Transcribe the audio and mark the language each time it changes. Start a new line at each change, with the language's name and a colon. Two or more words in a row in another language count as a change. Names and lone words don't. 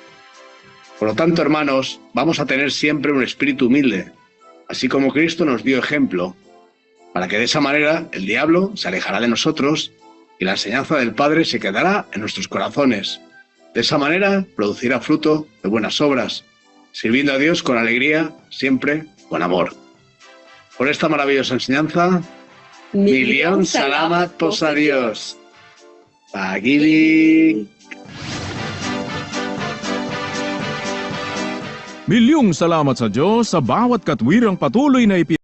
Spanish: Por lo tanto, hermanos, vamos a tener siempre un espíritu humilde, así como Cristo nos dio ejemplo, para que de esa manera el diablo se alejará de nosotros y la enseñanza del Padre se quedará en nuestros corazones. De esa manera producirá fruto de buenas obras, sirviendo a Dios con alegría, siempre con amor. Por esta maravillosa enseñanza,
Filipino: Milion salamat po sa Diyos. Pag-ibig. Milyong salamat sa Diyos sa bawat katwirang patuloy na